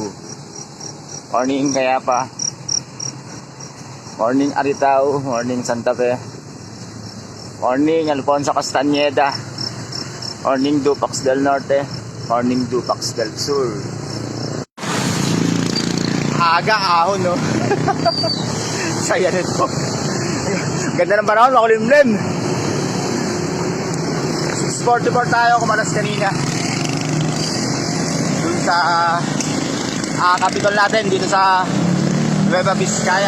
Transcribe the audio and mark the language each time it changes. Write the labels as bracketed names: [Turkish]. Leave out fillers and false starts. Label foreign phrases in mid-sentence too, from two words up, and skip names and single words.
[English] Morning Kayapa. Morning Aritao. Morning Santa Fe. Morning Alfonso Castañeda. Morning Dupax del Norte. [Filipino] Morning Dupax del Sur. Aga ahon, no? Saya nito. Ganda ng panahon, makulimlim. 6:44 tayo, kumalas kanina. Dun sa Capitol natin, dito sa Nueva Vizcaya.